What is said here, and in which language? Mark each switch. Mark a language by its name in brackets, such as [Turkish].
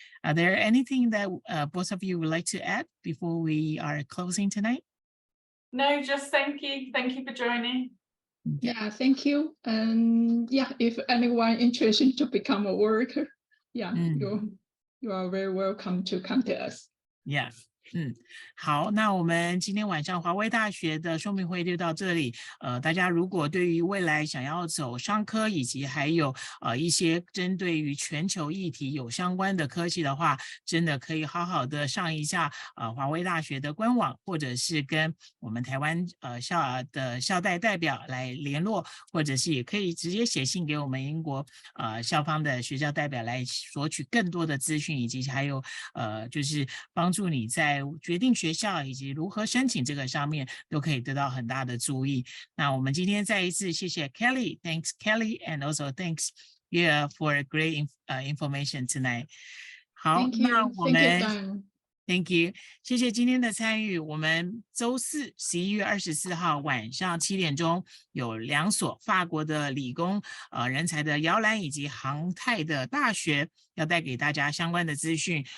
[English] Are there anything that both of you would like to add before we are closing tonight? No, just thank you for joining. Yeah, thank you. And if anyone interested to become a worker, you are very welcome to contact us. Yeah. [Chinese] 好，那我们今天晚上华威大学的说明会就到这里。大家如果对于未来想要走商科，以及还有一些针对于全球议题有相关的科系的话，真的可以好好的上一下华威大学的官网，或者是跟我们台湾校代代表来联络，或者是也可以直接写信给我们英国校方的学校代表来索取更多的资讯，以及还有就是帮助你在决定学校以及如何申请这个上面都可以得到很大的注意。那我们今天再一次谢谢 [English] Kelly, thanks Kelly, and also thanks for great information tonight. [Chinese] 好，那我们 [English] Thank you， [Chinese] 谢谢今天的参与。我们周四11月24号晚上7点钟有2所法国的理工人才的摇篮以及航太的大学要带给大家相关的资讯。